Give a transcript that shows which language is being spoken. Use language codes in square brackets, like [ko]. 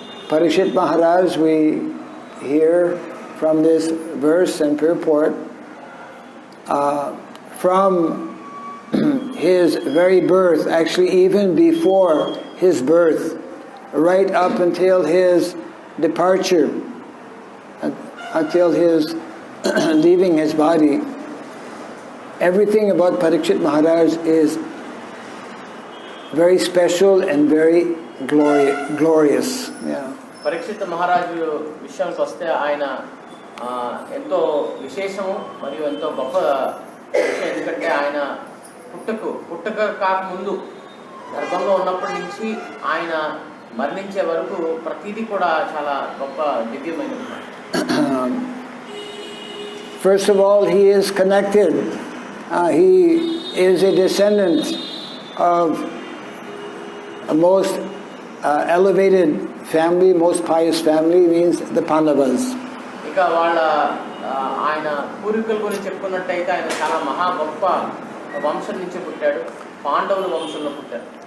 [en] Parikshit Maharaj, we hear from this verse and purport, from his very birth, actually even before his birth, right up until his departure, until his leaving his body, everything about Parikshit Maharaj is very special and very glorious. Yeah. [te] Parikshit మహారాజు విషయానికి వస్తే ఆయన ఎంతో విశేషము మరియు ఎంతో గొప్ప విషయం. ఎందుకంటే ఆయన పుట్టక కాకముందు గర్భంలో ఉన్నప్పటి నుంచి ఆయన మరణించే వరకు ప్రతిదీ కూడా చాలా గొప్ప దివ్యమైనది. [en] First of all, he is connected. He is a descendant of a most elevated family, most pious family, means the Pandavas. [te] ఇక వాళ్ళ ఆయన పూర్వీకుల గురించి చెప్పుకున్నట్టయితే ఆయన చాలా మహా గొప్ప వంశం నుంచి పుట్టాడు, పాండవుల వంశంలో పుట్టాడు.